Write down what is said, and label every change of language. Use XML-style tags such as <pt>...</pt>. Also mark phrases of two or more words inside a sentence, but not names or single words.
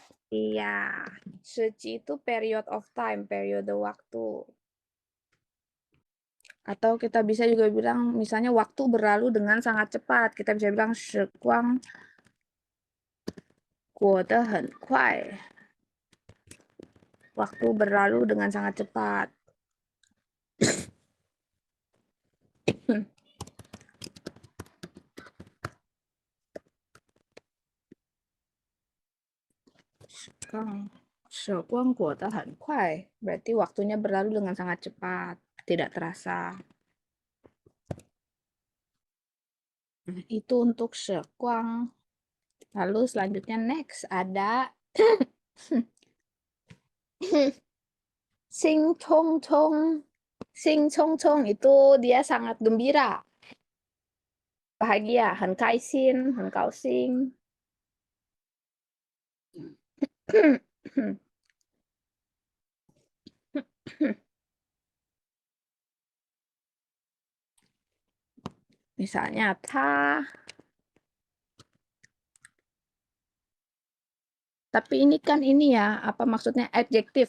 <id>Iya, 日期 itu</id> <en>period of time,</en> <id>periode waktu. Atau kita bisa juga bilang, misalnya waktu berlalu dengan sangat cepat. Kita bisa bilang</id> <zh>时光过得很快.</zh> <id>Waktu berlalu dengan sangat cepat. Sekarang,</id> <zh>时光过得很快.</zh> <id>Berarti waktunya berlalu dengan sangat cepat, tidak terasa. Itu untuk 时光. Lalu selanjutnya next ada 兴冲冲. 兴冲冲 itu dia sangat gembira, bahagia,</id> <zh>很开心, 很高兴.</zh> <id>Misalnya tapi ini kan ini ya, apa maksudnya adjektif.</id>